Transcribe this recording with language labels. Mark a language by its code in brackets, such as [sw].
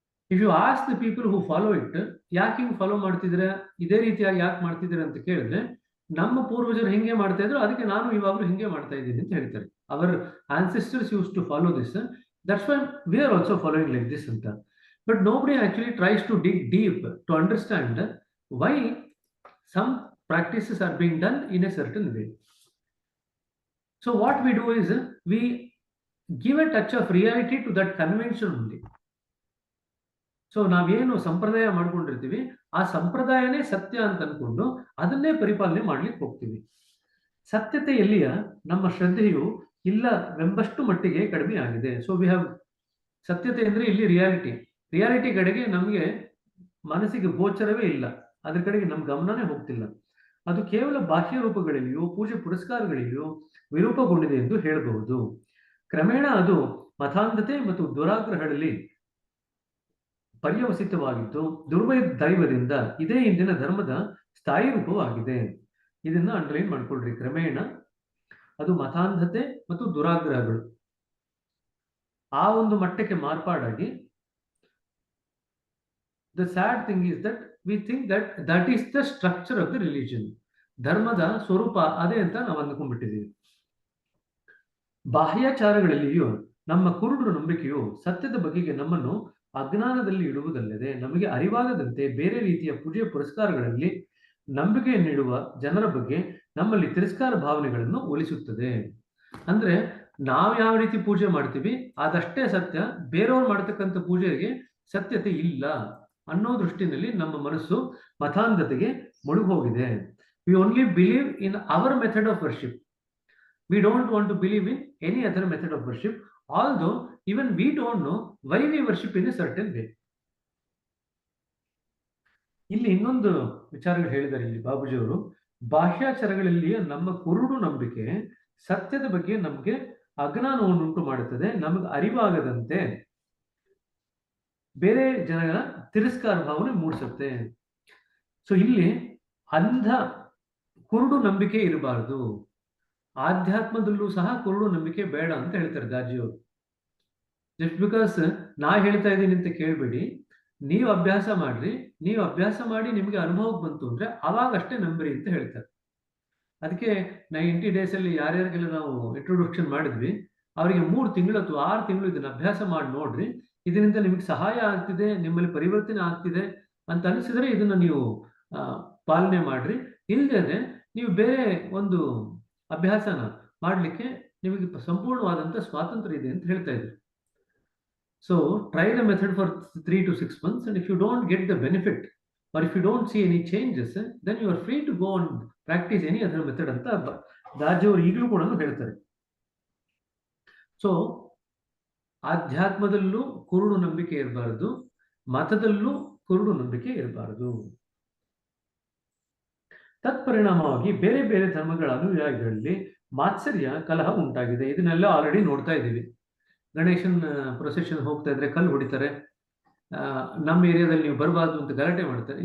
[en] if you ask the people who follow it, [kn] ಯಾಕೆ ಹಿಂಗೆ follow ಮಾಡ್ತಿದ್ರೆ, ಇದೇ ರೀತಿಯಾಗಿ ಯಾಕೆ ಮಾಡ್ತಿದ್ರೆ ಅಂತ ಕೇಳಿದ್ರೆ, ನಮ್ಮ ಪೂರ್ವಜರು ಹಿಂಗೆ ಮಾಡ್ತಾ ಇದ್ರು, ಅದಕ್ಕೆ ನಾನು ಇವಾಗಲೂ ಹಿಂಗೆ ಮಾಡ್ತಾ ಇದ್ದೀನಿ ಅಂತ ಹೇಳ್ತಾರೆ. [en] Our ancestors use to follow this, that's why we are also following like this ಅಂತ. But nobody actually tries to dig deep to understand why some practices are being done in a certain way. So what we do is we give a touch of reality to that convention only. [kn] So ನಾವೇನು ಸಂಪ್ರದಾಯ ಮಾಡ್ಕೊಂಡಿರ್ತೀವಿ, ಆ ಸಂಪ್ರದಾಯನೇ ಸತ್ಯ ಅಂತ ಅನ್ಕೊಂಡು ಅದನ್ನೇ ಪರಿಪಾಲನೆ ಮಾಡ್ಲಿಕ್ಕೆ ಹೋಗ್ತೀವಿ. ಸತ್ಯತೆಯಲ್ಲಿಯ ನಮ್ಮ ಶ್ರದ್ಧೆಯು ಇಲ್ಲವೆಂಬಷ್ಟು ಮಟ್ಟಿಗೆ ಕಡಿಮೆ ಆಗಿದೆ. [en] so we have [kn] ಸತ್ಯತೆ ಅಂದ್ರೆ ಇಲ್ಲಿ ರಿಯಾಲಿಟಿ ಕಡೆಗೆ ನಮಗೆ ಮನಸ್ಸಿಗೆ ಗೋಚರವೇ ಇಲ್ಲ, ಅದ್ರ ಕಡೆಗೆ ನಮ್ಮ ಗಮನನೇ ಹೋಗ್ತಿಲ್ಲ. ಅದು ಕೇವಲ ಬಾಹ್ಯ ರೂಪಗಳಲ್ಲಿಯೂ ಪೂಜೆ ಪುರಸ್ಕಾರಗಳಲ್ಲಿಯೂ ವಿರೂಪಗೊಂಡಿದೆ ಎಂದು ಹೇಳಬಹುದು. ಕ್ರಮೇಣ ಅದು ಮತಾಂಧತೆ ಮತ್ತು ದುರಾಗ್ರಹಗಳಲ್ಲಿ ಪರ್ಯವಸಿತವಾಗಿದ್ದು, ದುರ್ದೈವದಿಂದ ಇದೇ ಇಂದಿನ ಧರ್ಮದ ಸ್ಥಾಯಿ ರೂಪವಾಗಿದೆ. ಇದನ್ನ ಅಂಡರ್ಲೈನ್ ಮಾಡ್ಕೊಳ್ರಿ. ಕ್ರಮೇಣ ಅದು ಮತಾಂಧತೆ ಮತ್ತು ದುರಾಗ್ರಹಗಳು ಆ ಒಂದು ಮಟ್ಟಕ್ಕೆ ಮಾರ್ಪಾಡಾಗಿ, [en] the sad thing is that we think that is the structure of the religion. [kn] ಧರ್ಮದ ಸ್ವರೂಪ ಅದೇ ಅಂತ ನಾವು ಅಂದ್ಕೊಂಡ್ಬಿಟ್ಟಿದ್ದೀವಿ. ಬಾಹ್ಯಾಚಾರಗಳಲ್ಲಿಯೂ ನಮ್ಮ ಕುರುಡು ನಂಬಿಕೆಯು ಸತ್ಯದ ಬಗೆಗೆ ನಮ್ಮನ್ನು ಅಜ್ಞಾನದಲ್ಲಿ ಇಡುವುದಲ್ಲದೆ, ನಮಗೆ ಅರಿವಾಗದಂತೆ ಬೇರೆ ರೀತಿಯ ಪೂಜೆ ಪುರಸ್ಕಾರಗಳಲ್ಲಿ ನಂಬಿಕೆಯನ್ನಿಡುವ ಜನರ ಬಗ್ಗೆ ನಮ್ಮಲ್ಲಿ ತಿರಸ್ಕಾರ ಭಾವನೆಗಳನ್ನು ಒಲಿಸುತ್ತದೆ. ಅಂದ್ರೆ ನಾವು ಯಾವ ರೀತಿ ಪೂಜೆ ಮಾಡ್ತೀವಿ ಅದಷ್ಟೇ ಸತ್ಯ, ಬೇರೆಯವ್ರು ಮಾಡ್ತಕ್ಕಂಥ ಪೂಜೆಗೆ ಸತ್ಯತೆ ಇಲ್ಲ ಅನ್ನೋ ದೃಷ್ಟಿನಲ್ಲಿ ನಮ್ಮ ಮನಸ್ಸು ಮತಾಂಧತೆಗೆ ಮುಳುಗೋಗಿದೆ. [en] We only believe in our method of worship. We don't want to believe in any other method of worship, although even we don't know why we worship in a certain way. [kn] ಇಲ್ಲಿ ಇನ್ನೊಂದು ವಿಚಾರಗಳು ಹೇಳಿದ್ದಾರೆ ಇಲ್ಲಿ ಬಾಬುಜಿಯವರು. ಬಾಹ್ಯಾಚಾರಗಳಲ್ಲಿ ನಮ್ಮ ಕುರುಡು ನಂಬಿಕೆ ಸತ್ಯದ ಬಗ್ಗೆ ನಮಗೆ ಅಜ್ಞಾನವನ್ನುಂಟು ಮಾಡುತ್ತದೆ, ನಮಗೆ ಅರಿವಾಗದಂತೆ ಬೇರೆ ಜನಗಳ ತಿರಸ್ಕಾರ ಭಾವನೆ ಮೂಡಿಸುತ್ತೆ. ಸೊ ಇಲ್ಲಿ ಅಂಧ ಕುರುಡು ನಂಬಿಕೆ ಇರಬಾರದು. ಆಧ್ಯಾತ್ಮದಲ್ಲೂ ಸಹ ಕುರುಡು ನಂಬಿಕೆ ಬೇಡ ಅಂತ ಹೇಳ್ತಾರೆ ದಾಜಿಯವರು. [en] just because [kn] ನಾ ಹೇಳ್ತಾ ಇದ್ದೀನಿ ಅಂತ ಕೇಳಬೇಡಿ, ನೀವು ಅಭ್ಯಾಸ ಮಾಡ್ರಿ, ನೀವು ಅಭ್ಯಾಸ ಮಾಡಿ ನಿಮಗೆ ಅನುಭವಕ್ಕೆ ಬಂತು ಅಂದ್ರೆ ಅವಾಗಷ್ಟೇ ನಂಬ್ರಿ ಅಂತ ಹೇಳ್ತಾರೆ. ಅದಕ್ಕೆ 90 days ಅಲ್ಲಿ ಯಾರ್ಯಾರಿಗೆಲ್ಲ ನಾವು ಇಂಟ್ರೊಡಕ್ಷನ್ ಮಾಡಿದ್ವಿ ಅವರಿಗೆ 3 ತಿಂಗಳು ಅಥವಾ 6 ತಿಂಗಳು ಇದನ್ನ ಅಭ್ಯಾಸ ಮಾಡಿ ನೋಡ್ರಿ, ಇದರಿಂದ ನಿಮಗೆ ಸಹಾಯ ಆಗ್ತಿದೆ, ನಿಮ್ಮಲ್ಲಿ ಪರಿವರ್ತನೆ ಆಗ್ತಿದೆ ಅಂತ ಅನಿಸಿದ್ರೆ ಇದನ್ನ ನೀವು ಪಾಲನೆ ಮಾಡ್ರಿ. ಇಲ್ಲದೇ ನೀವು ಬೇರೆ ಒಂದು ಅಭ್ಯಾಸನ ಮಾಡ್ಲಿಕ್ಕೆ ನಿಮಗೆ ಸಂಪೂರ್ಣವಾದಂತ ಸ್ವಾತಂತ್ರ್ಯ ಇದೆ ಅಂತ ಹೇಳ್ತಾ ಇದ್ರು. [en] so try the method for 3 to 6 months, and if you don't get the benefit or if you don't see any changes, then you are free to go and practice any other method [kn] ಅಂತ ದಾಜಿಯವರು ಈಗಲೂ ಕೂಡ ಹೇಳ್ತಾರೆ. So ಆಧ್ಯಾತ್ಮದಲ್ಲೂ ಕುರುಡು ನಂಬಿಕೆ ಇರಬಾರದು, ಮತದಲ್ಲೂ ಕುರುಡು ನಂಬಿಕೆ ಇರಬಾರದು. ತತ್ಪರಿಣಾಮವಾಗಿ ಬೇರೆ ಬೇರೆ ಧರ್ಮಗಳ ಅನುಯಾಯಿಗಳಲ್ಲಿ ಮಾತ್ಸರ್ಯ, ಕಲಹ ಉಂಟಾಗಿದೆ. ಇದನ್ನೆಲ್ಲ ಆಲ್ರೆಡಿ ನೋಡ್ತಾ ಇದ್ದೀವಿ. ಗಣೇಶನ್ ಪ್ರೊಸೆಷನ್ ಹೋಗ್ತಾ ಇದ್ರೆ ಕಲ್ಲು ಹೊಡಿತಾರೆ, ನಮ್ಮ ಏರಿಯಾದಲ್ಲಿ ನೀವು ಬರಬಾರ್ದು ಅಂತ ಗಲಾಟೆ ಮಾಡ್ತಾರೆ.